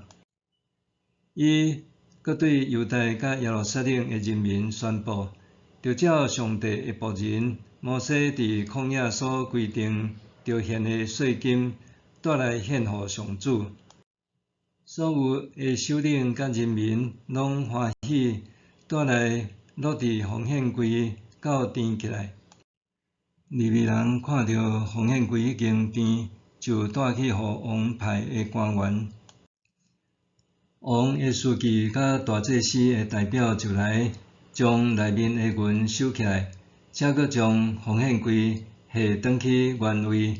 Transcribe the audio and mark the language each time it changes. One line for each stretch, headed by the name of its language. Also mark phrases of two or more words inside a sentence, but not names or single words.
Min Nan Chinese: 伊搁对犹大甲耶路撒冷的人民宣布，着照上帝的仆人摩西伫旷野所规定着献的税金，带来献互上主。所有的首领甲人民拢欢喜，带来落伫奉献柜到殿起来。利未人看到奉献柜已经变，就带去互王派的官员。王的书记甲大祭司的代表就来，将内面的银收起来，才搁将奉献柜下转去原位。